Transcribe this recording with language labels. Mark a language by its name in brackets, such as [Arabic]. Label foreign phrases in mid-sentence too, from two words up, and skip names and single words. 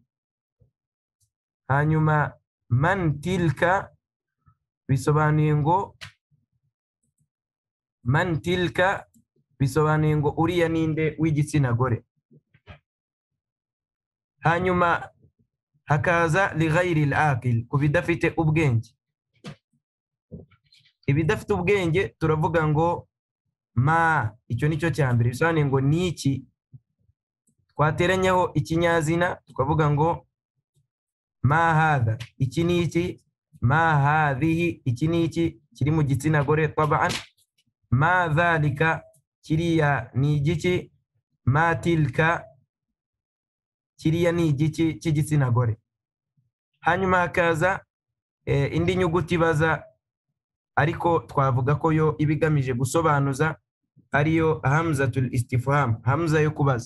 [Kinyarwanda] Hanyuma [Arabic] من تلك [Kinyarwanda] bisobanuye ngo [Arabic] من تلك [Kinyarwanda] bisobanuye ngo uriya ninde w'igitsina gore. Hanyuma hakaza [Arabic] لغير العاقل, [Kinyarwanda] kubidafite ubwenge. Ibidafite ubwenge turavuga ngo ma, icyo nicyo cyambere bisobanuye ngo niki, twateranyaho ikinyazina tukavuga ngo [Arabic] ما هذا, [Kinyarwanda] iki niki, [Arabic] ما هذه, [Kinyarwanda] iki niki kiri mu gitsina gore tabaan, [Arabic] ما ذلك, [Kinyarwanda] kiriya ni igiki, [Arabic] ما تلك, [Kinyarwanda] kiriya ni igiki cy'igitsina gore. Hanyuma hakaza indi nyuguti baza, ariko twavuga ko yo ibigamije gusobanuza, ariyo [Arabic] همزة الاستفهام, [Kinyarwanda] hamza yo kubaza.